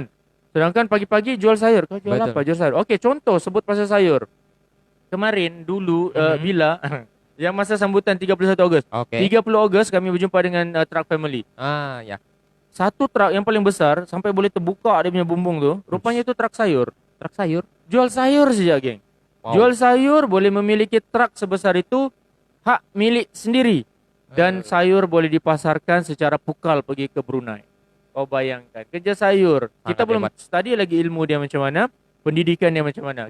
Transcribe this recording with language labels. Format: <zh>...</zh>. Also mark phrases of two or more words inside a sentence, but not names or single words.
<ms>Sedangkan pagi-pagi jual sayur. Kau jual Betul. apa? Jual sayur. Okey, contoh sebut pasal sayur. Kemarin dulu bila yang masa sambutan 31 Ogos. Okey. 30 Ogos kami berjumpa dengan Truck Family. Ya. Satu truk yang paling besar sampai boleh terbuka dia punya bumbung tu, rupanya itu truk sayur. Truk sayur. Jual sayur saja, geng. Wow. Jual sayur boleh memiliki truk sebesar itu, hak milik sendiri. Dan sayur boleh dipasarkan secara pukal pergi ke Brunei. Kau bayangkan, kerja sayur. Kita belum hebat. study lagi ilmu dia macam mana, pendidikan dia macam mana.</ms>